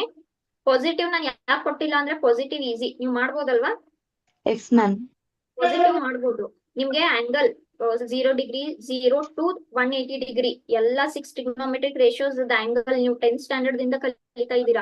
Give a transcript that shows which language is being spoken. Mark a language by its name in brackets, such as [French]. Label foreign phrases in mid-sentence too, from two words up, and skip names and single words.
[Kannada] ಪಾಸಿಟಿವ್ ನಾನು ಯಾಕೆ ಕೊಟ್ಟಿಲ್ಲ ಅಂದ್ರೆ [English] positive easy [Kannada] ನೀವು ಮಾಡ್ಬೋದಲ್ವಾ? [English] yes ma'am. [Kannada] ಪಾಸಿಟಿವ್ ಮಾಡ್ಬೋದು. ನಿಮ್ಗೆ [English] angle 0 degree 0 to 180 degree [Kannada] ಎಲ್ಲ [English] 6 trigonometric ratios angle [Kannada] ನೀವು [English] 10th standard [Kannada] ದಿಂದ ಕಲಿತಾ ಇದ್ದೀರಾ.